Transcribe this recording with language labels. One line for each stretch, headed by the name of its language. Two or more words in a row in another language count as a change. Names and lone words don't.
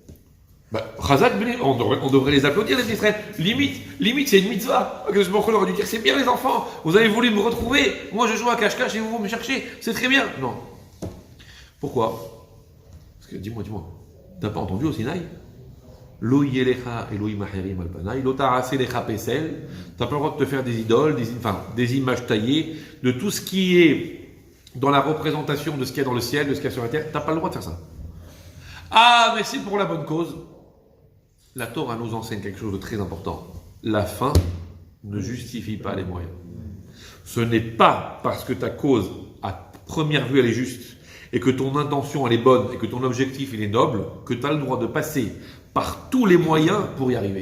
French: Chazak, on devrait les applaudir, les Israël. Limite, c'est une mitzvah. Que je aurait dû dire, c'est bien les enfants, vous avez voulu me retrouver, moi je joue à cache-cache et vous me cherchez, c'est très bien. Non. Pourquoi? Parce que, dis-moi, t'as pas entendu au Sinaï?
Hebrew: לא יהיה לך אלהים אחרים על פני, לא תעשה לך פסל,
French: t'as pas le droit de te faire des idoles, des images taillées, de tout ce qui est dans la représentation de ce qu'il y a dans le ciel, de ce qu'il y a sur la terre, t'as pas le droit de faire ça. Ah, mais c'est pour la bonne cause. La Torah nous enseigne quelque chose de très important. La fin ne justifie pas les moyens. Ce n'est pas parce que ta cause, à première vue, elle est juste, et que ton intention, elle est bonne, et que ton objectif, il est noble, que tu as le droit de passer par tous les moyens pour y arriver.